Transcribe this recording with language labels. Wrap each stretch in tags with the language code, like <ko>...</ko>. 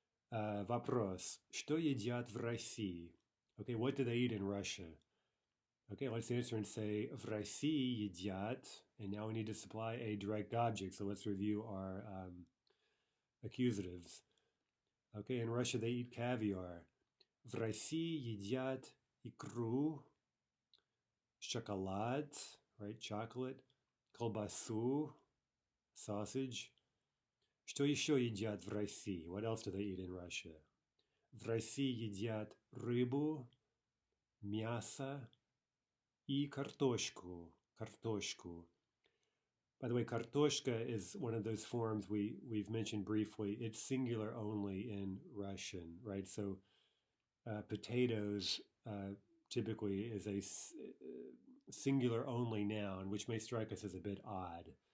<ru>Вопрос. Что едят в России?</ru> <en>Okay, what do they eat in Russia? Okay, let's answer and say,</en> <ru>в России едят,</ru> <en>and now we need to supply a direct object, so let's review our accusatives. Okay, in Russia they eat caviar.</en> <ru>В России едят икру, шоколад,</ru> <en>right, chocolate,</en> <ru>колбасу,</ru> <en>sausage.</en> <ru>Что еще едят в России?</ru> <en>What else do they eat in Russia?</en> <ru>В России едят рыбу, мясо и картошку. Картошку.</ru> <en>By the way, картошка is one of those forms we've mentioned briefly. It's singular only in Russian, right? So potatoes typically is a singular only noun, which may strike us as a bit odd.</en>